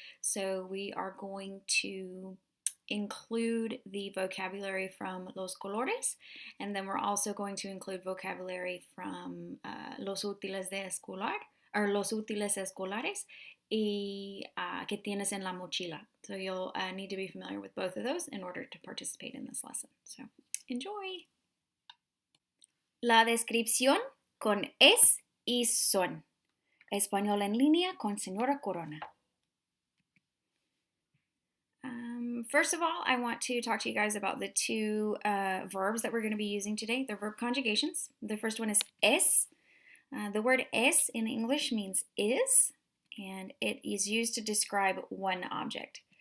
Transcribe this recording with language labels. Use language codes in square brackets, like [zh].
[en] So we are going to include the vocabulary from los colores, and then we're also going to include vocabulary from [es] los útiles de escolar, [en] or [es] los útiles escolares, y que tienes en la mochila. [en] So you'll need to be familiar with both of those in order to participate in this lesson. So enjoy. [es] La descripción con es y son. Español en línea con Señora Corona. [en] First of all, I want to talk to you guys about the two verbs that we're going to be using today. They're verb conjugations. The first one is es. The word es in English means is, and it is used to describe one object.